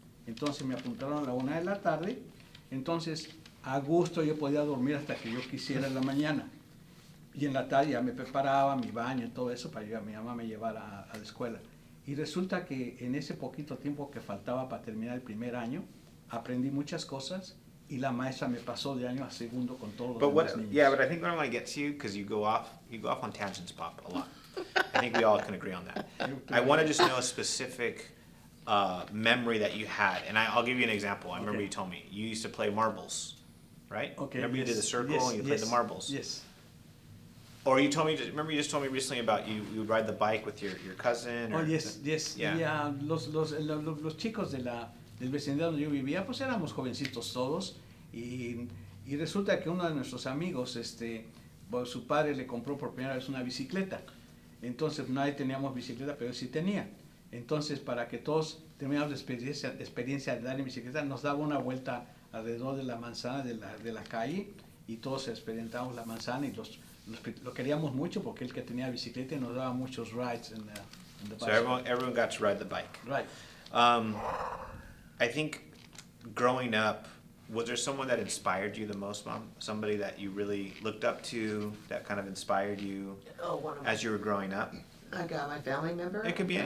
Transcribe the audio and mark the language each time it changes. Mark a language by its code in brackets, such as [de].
[es] Entonces me apuntaron a la 1 de la tarde, entonces a gusto yo podía dormir hasta que yo quisiera en la mañana. Y en la tarde ya me preparaba mi baño y todo eso para que mi mamá me llevara a la escuela. Y resulta que en ese poquito tiempo que faltaba para terminar el primer año, aprendí muchas cosas y la maestra me pasó de año a segundo con todos los demás niños. [en] Yeah, but I think what I want to get to you, because you go off on tangents, Pop, a lot. I think we all can agree on that. I want to just know a specific memory that you had, and I'll give you an example. I remember you told me you used to play marbles, right? Okay. Remember you did the circle and you played the marbles. Yes. Or you told me, remember you just told me recently about you would ride the bike with your cousin? Or yes. Yeah. [es] Y, los chicos del vecindario donde yo vivía, pues éramos jovencitos todos y resulta que uno de nuestros amigos, pues, su padre le compró por primera vez una bicicleta. Entonces nadie teníamos bicicleta, pero él sí tenía. Entonces para que todos termináramos la experiencia de dar en bicicleta, nos daba una vuelta alrededor de la manzana de la calle y todos experimentábamos la manzana y lo queríamos mucho porque él que tenía bicicleta y nos daba muchos [en] rides in the bike. So everyone got to ride the bike. Right. I think growing up, was there someone that inspired you the most, Mom? Somebody that you really looked up to, that kind of inspired you as you were growing up? I got my family member. It could be